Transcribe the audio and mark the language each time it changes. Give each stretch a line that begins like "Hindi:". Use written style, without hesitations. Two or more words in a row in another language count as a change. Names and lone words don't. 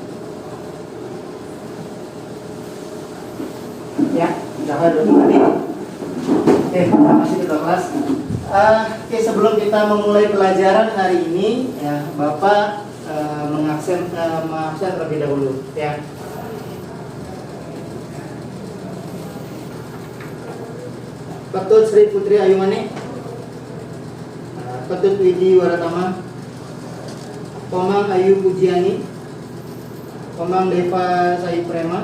Indonesian: Ya, usaha dulu tadi. Oke, terima kasih ketua kelas. Oke, sebelum kita memulai pelajaran hari ini, ya, Bapak mengabsen terlebih dahulu, ya. Ketut Sri Putri Ayumane, Ketut Widi Waratama, Komang Ayu Pujiani, Komang Deva Said Prema,